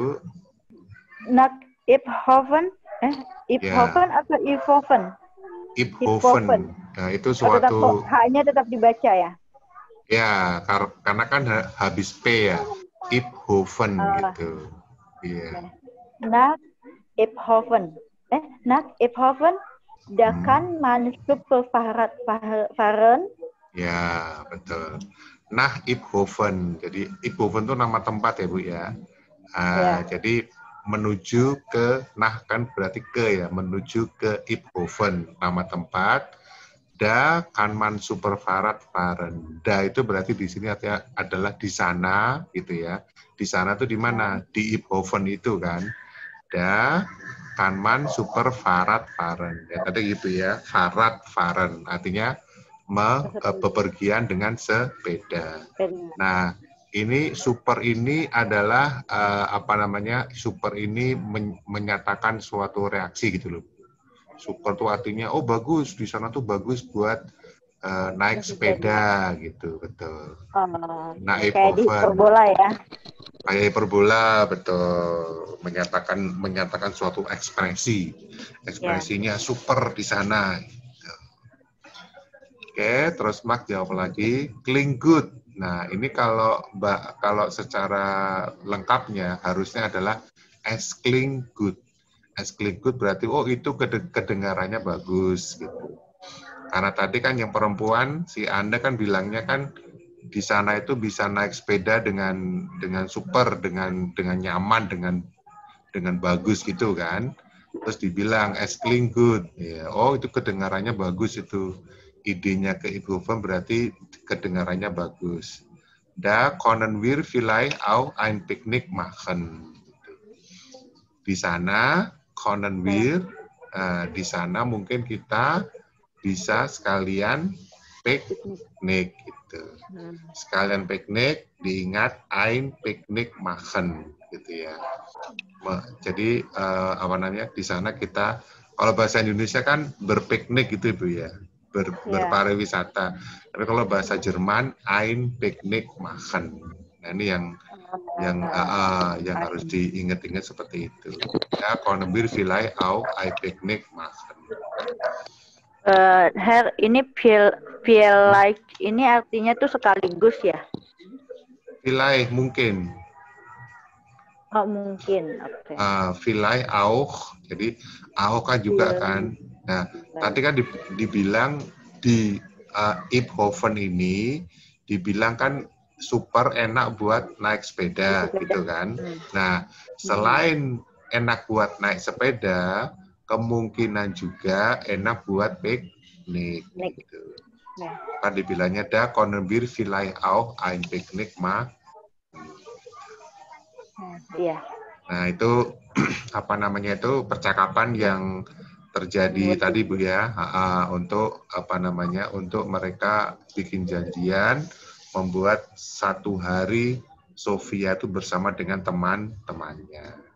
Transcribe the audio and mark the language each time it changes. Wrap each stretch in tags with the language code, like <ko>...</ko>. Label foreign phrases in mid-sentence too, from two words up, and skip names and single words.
<de>Nach Iphofen, Iphofen atau Iphofen?</de> <id>Iphofen. Nah itu suatu. H-nya tetap dibaca ya? Ya, karena kan habis P ya. Iphofen gitu. Iya.</id> <de>Nach Iphofen. Nach Iphofen, da kann man super fahren.</de> <id>Ya, betul. Nah, Iphofen. Jadi Iphofen itu nama tempat ya Bu ya. Jadi menuju ke, nah kan berarti ke ya, menuju ke Iphofen, nama tempat.</id> <de>Da kann man super fahren.</de> <id>Da itu berarti di sini artinya adalah di sana gitu ya. Di sana itu di mana? Di Iphofen itu kan.</id> <de>Da kann man super fahren.</de> <id>Ya tadi gitu ya, fahren artinya bepergian dengan sepeda. Nah, ini super ini adalah super ini menyatakan suatu reaksi gitu loh. Super itu artinya oh bagus, di sana tuh bagus buat naik sepeda gitu, betul. Naik kayak di hiperbola ya. Kayak hiperbola, betul. Menyatakan suatu ekspresinya super di sana. Oke, terus Mark jawab lagi,</id> <de>klingt gut.</de> <id>Nah, ini kalau secara lengkapnya harusnya adalah</id> <de>es klingt gut. Es klingt gut</de> <id>berarti oh itu kedengarannya bagus gitu. Karena tadi kan yang perempuan si Anda kan bilangnya kan di sana itu bisa naik sepeda dengan super, dengan nyaman, dengan bagus gitu kan. Terus dibilang</id> <de>es klingt gut.</de> <id>Ya, oh itu kedengarannya bagus itu. Idenya ke Iphofen berarti kedengarannya bagus.</id> <de>Da können wir vielleicht auch ein Picknick machen.</de> <id>Di sana</id> <de>können wir,</de> <id>di sana mungkin kita bisa sekalian piknik gitu. Sekalian piknik, diingat</id> <de>ein Picknick machen</de> <id>gitu ya. Jadi di sana kita, kalau bahasa Indonesia kan berpiknik gitu Ibu ya. Berpariwisata. Tapi kalau bahasa Jerman</id> <de>ein Picknick machen.</de> <id>Nah, ini yang harus diingat-ingat seperti itu. Ya,</id> <de>können wir vielleicht auch ein Picknick machen.</de> <id>Herr, ini vielleicht ini artinya tuh sekaligus ya? Vielleicht mungkin. Oh, mungkin. Oke.</id> <de>Vielleicht auch.</de> <id>Jadi auch kan juga kan. Nah, tadi kan dibilang di Iphofen ini dibilang kan super enak buat naik sepeda gitu kan. Nah, selain enak buat naik sepeda, kemungkinan juga enak buat piknik gitu. Kan dibilangnya</id> <de>da können wir vielleicht auch ein Picknick machen.</de> <id>Iya. Nah, itu itu percakapan yang terjadi tadi Bu ya, untuk untuk mereka bikin janjian membuat satu hari Sofia itu bersama dengan teman-temannya.</id>